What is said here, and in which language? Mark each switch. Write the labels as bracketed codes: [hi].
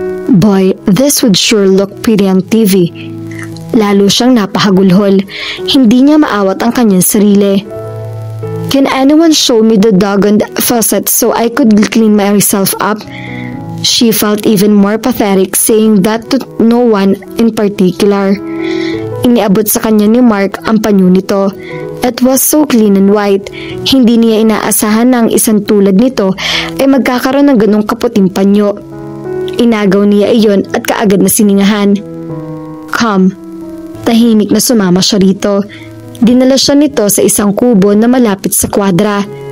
[en] Boy, this would sure look pretty on TV. [tl] Lalo siyang napahagulhol. Hindi niya maawat ang kanyang sarili. [en] Can anyone show me the doggone faucet so I could clean myself up? She felt even more pathetic saying that to no one in particular. [tl] Iniabot sa kanya ni Mark ang panyo nito. [en] It was so clean and white. [tl] Hindi niya inaasahan na ang isang tulad nito ay magkakaroon ng ganong kaputing panyo. Inagaw niya iyon at kaagad na siningahan. [en] Come. [tl] Tahimik na sumama siya rito. Dinala siya nito sa isang kubo na malapit sa kwadra.